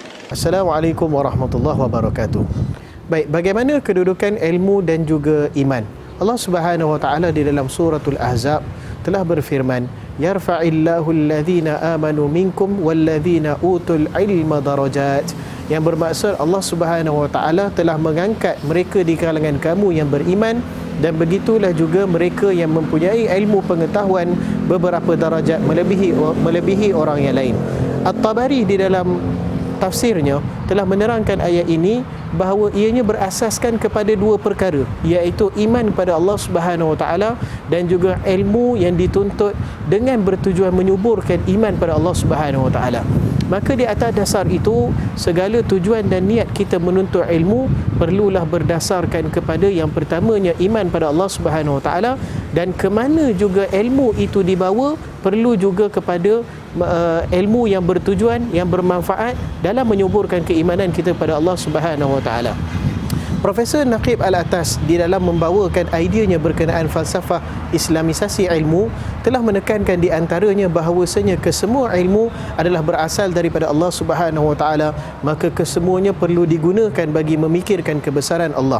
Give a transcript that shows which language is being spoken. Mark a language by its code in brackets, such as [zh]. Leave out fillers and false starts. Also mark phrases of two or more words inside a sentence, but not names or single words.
[ms] Assalamualaikum warahmatullahi wabarakatuh. Baik, bagaimana kedudukan ilmu dan juga iman? [ar] الله سبحانه وتعالى [ms] di dalam suratul Ahzab telah berfirman, [ar] يرفع الله الذين آمنوا منكم والذين أوتوا العلم درجات. [ms] Yang bermaksud Allah [ar] سبحانه وتعالى [ms] telah mengangkat mereka di kalangan kamu yang beriman, dan begitulah juga mereka yang mempunyai ilmu pengetahuan beberapa darajat melebihi orang yang lain. At-Tabari di dalam tafsirnya telah menerangkan ayat ini bahawa ianya berasaskan kepada dua perkara, iaitu iman pada Allah [ar] سبحانه وتعالى [ms] dan juga ilmu yang dituntut dengan bertujuan menyuburkan iman pada Allah [ar] سبحانه وتعالى. [ms] Maka di atas dasar itu, segala tujuan dan niat kita menuntut ilmu perlulah berdasarkan kepada yang pertamanya iman pada Allah [ar] سبحانه وتعالى, [ms] dan ke mana juga ilmu itu dibawa perlu juga kepada ilmu yang bertujuan, yang bermanfaat dalam menyuburkan keimanan kita pada Allah [ar] سبحانه وتعالى. [ms] Profesor Naqib Al-Atas di dalam membawakan ideanya berkenaan falsafah Islamisasi ilmu telah menekankan di antaranya bahawasanya kesemua ilmu adalah berasal daripada Allah [ar] سبحانه وتعالى, [ms] maka kesemuanya perlu digunakan bagi memikirkan kebesaran Allah.